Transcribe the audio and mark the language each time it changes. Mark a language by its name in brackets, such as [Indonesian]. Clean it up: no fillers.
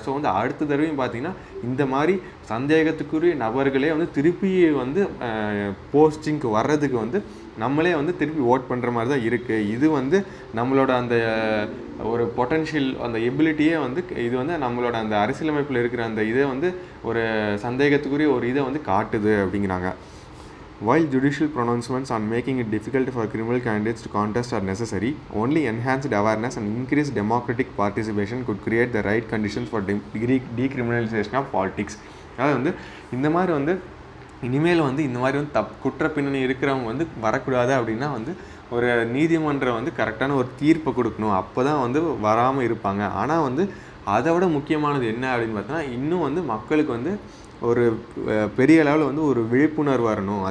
[Tamil] So வந்து அடுத்த தடவையும் பார்த்திங்கன்னா இந்த மாதிரி சந்தேகத்துக்குரிய நபர்களே வந்து திருப்பி வந்து போஸ்டிங்க்கு வர்றதுக்கு வந்து நம்மளே வந்து திருப்பி ஓட் பண்ணுற மாதிரி தான் இருக்குது. இது வந்து நம்மளோட அந்த ஒரு பொட்டன்ஷியல், அந்த எபிலிட்டியே வந்து இது வந்து நம்மளோட அந்த அரசியலமைப்பில் இருக்கிற அந்த இதை வந்து ஒரு சந்தேகத்துக்குரிய ஒரு இதை வந்து காட்டுது அப்படிங்கிறாங்க. [English] While judicial pronouncements on making it difficult for criminal candidates to contest are necessary, only enhanced awareness and increased democratic participation could create the right conditions for decriminalization of politics. [Tamil] அதாவது வந்து இந்த மாதிரி வந்து இனிமேல் வந்து இந்த மாதிரி வந்து குற்ற பின்னணி இருக்கிறவங்க வந்து வரக்கூடாது அப்படின்னா வந்து ஒரு நீதிமன்றம் வந்து கரெக்டான ஒரு தீர்ப்பை கொடுக்கணும், அப்போ தான் வந்து வராமல் இருப்பாங்க. ஆனால் வந்து அதை விட முக்கியமானது என்ன அப்படின்னு பார்த்தோன்னா, இன்னும் வந்து மக்களுக்கு வந்து ஒரு பெரிய அளவில் வந்து ஒரு விழிப்புணர்வு வரணும்.